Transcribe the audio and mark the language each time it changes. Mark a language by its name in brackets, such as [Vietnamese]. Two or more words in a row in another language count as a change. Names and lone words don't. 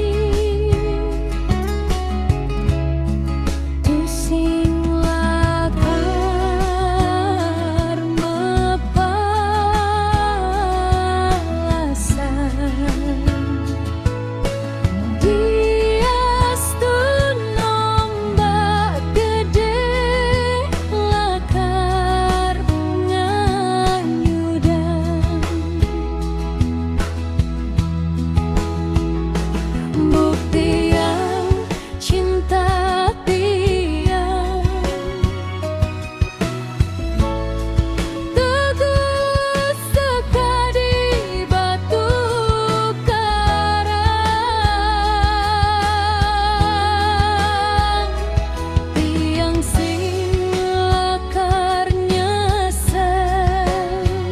[Balinese] Tusing lakar mepalasan, diastun ombak gede lakar nganyudan. [Indonesian] Bukti yang cinta tiang teguh sekali batu karang, [Balinese] tiang sing lakar nyesel.